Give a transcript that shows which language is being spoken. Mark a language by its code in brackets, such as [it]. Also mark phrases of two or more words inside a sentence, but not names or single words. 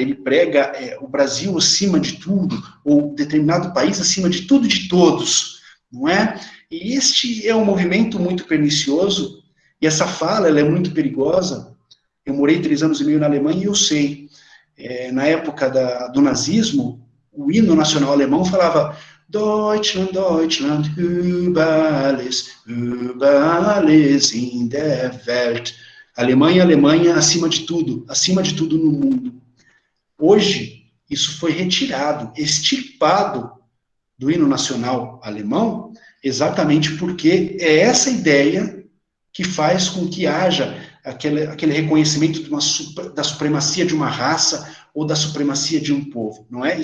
[pt] Ele prega o Brasil acima de tudo, ou determinado país acima de tudo e de todos, não é? E este é um movimento muito pernicioso, e essa fala ela é muito perigosa. Eu morei 3 anos e meio na Alemanha e eu sei. Na época do nazismo, o hino nacional alemão falava [de] Deutschland, Deutschland, über alles in der Welt. [pt] Alemanha, Alemanha, acima de tudo no mundo. Hoje, isso foi retirado, extirpado do hino nacional alemão, exatamente porque é essa ideia que faz com que haja aquele reconhecimento da supremacia de uma raça ou da supremacia de um povo, não é?